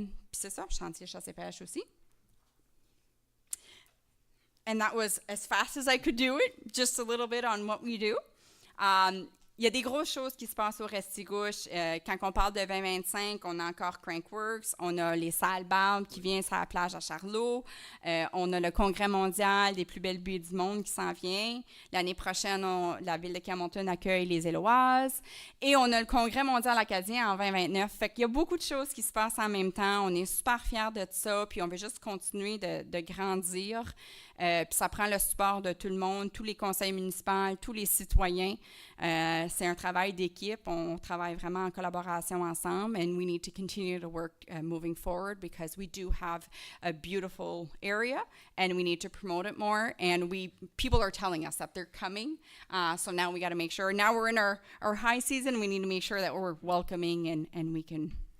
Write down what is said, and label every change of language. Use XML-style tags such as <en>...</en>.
<fr>C'est ça, Chantier Chasse et Pêche aussi.</fr> <en>And that was as fast as I could do it, just a little bit on what we do.</en> <fr>Il y a des grosses choses qui se passent au Restigouche. Quand on parle de 2025, on a encore Crankworks, on a les salles Barbes qui viennent sur la plage à Charlot, on a le congrès mondial des plus belles buées du monde qui s'en vient. L'année prochaine, la ville de Camonton accueille les Éloises. Et on a le congrès mondial acadien en 2029. Fait qu'il y a beaucoup de choses qui se passent en même temps. On est super fiers de ça, puis on veut juste continuer de grandir. Puis ça prend le support de tout le monde, tous les conseils municipaux, tous les citoyens. C'est un travail d'équipe. On travaille vraiment en collaboration ensemble,</fr> <en>and we need to continue to work moving forward because we do have a beautiful area, and we need to promote it more. And people are telling us that they're coming, so now we got to make sure. Now we're in our high season. We need to make sure that we're welcoming and we can.</en>